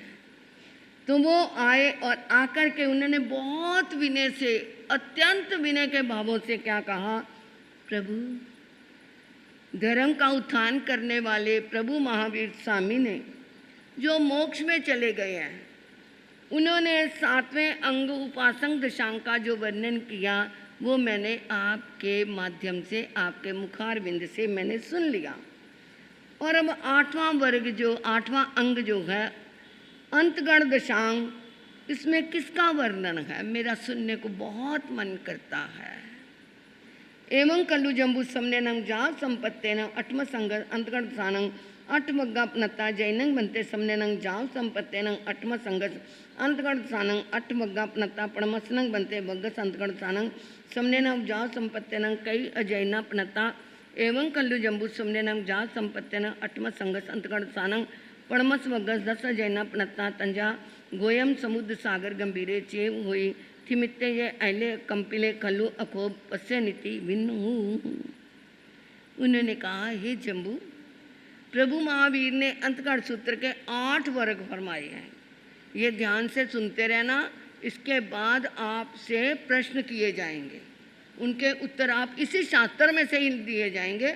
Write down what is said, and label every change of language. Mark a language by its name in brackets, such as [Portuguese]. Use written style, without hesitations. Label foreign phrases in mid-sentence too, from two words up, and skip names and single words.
[Hindi] तो वो आए और आकर के उन्होंने बहुत विनय से, अत्यंत विनय के भावों से क्या कहा, प्रभु धर्म का उत्थान करने वाले प्रभु महावीर स्वामी ने जो मोक्ष में चले गए हैं, उन्होंने 7वें अंग उपासक दशांग का जो वर्णन किया वो मैंने आपके माध्यम से, आपके मुखारविंद से मैंने सुन लिया। और अब 8वां वर्ग जो 8वां अंग जो है अंतगण दशांग, इसमें किसका वर्णन है, मेरा सुनने को बहुत मन करता है। [Prakrit languages] एवं कल्लु जम्बू समने नंग जा संपत्ते न अठम संग अंतगण दशानंग अठमग्गा पनत्ता जैनंग बनते समने नंग जाओ संपत्ते नंग अठम संगस अंतगण दशानंग अठमग्गा पनत्ता पड़मसनंग बनते बग्गस अंतगण दशानंग समने नंग जाओ संपत्ते नंग कई अजैना पनत्ता एवं कल्लु जम्बू समने नंग जा संपत्ते न अठम संगस अंतगण दशानंग पड़मस बग्गस 10 अजैना पनत्ता तंजा गोयम समुद्र सागर गंभीरे चेव हुई थिमित्ते ये ऐले कंपिले कल्लु अखोब पस्य नीति भिन्न। [Hindi] उन्होंने कहा, हे जम्बू, प्रभु महावीर ने अंतगढ़ सूत्र के 8 वर्ग फरमाए हैं, ये ध्यान से सुनते रहना। इसके बाद आपसे प्रश्न किए जाएंगे, उनके उत्तर आप इसी शास्त्र में से ही दिए जाएंगे।